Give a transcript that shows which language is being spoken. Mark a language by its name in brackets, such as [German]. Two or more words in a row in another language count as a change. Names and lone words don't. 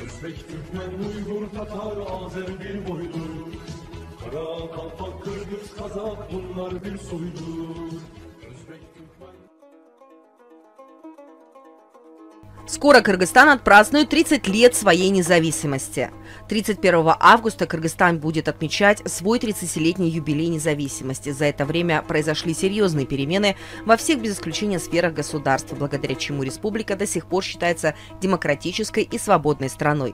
[Turkish] Özbek, Türkmen, Uygur, Tatar, Azer bir boydur. Kara, Kalpak, Kırgız, Kazak bunlar bir soydur. Özbek, Türkmen... [Russian] Скоро Кыргызстан отпразднует 30 лет своей независимости. 31 августа Кыргызстан будет отмечать свой 30-летний юбилей независимости. За это время произошли серьезные перемены во всех без исключения сферах государства, благодаря чему республика до сих пор считается демократической и свободной страной.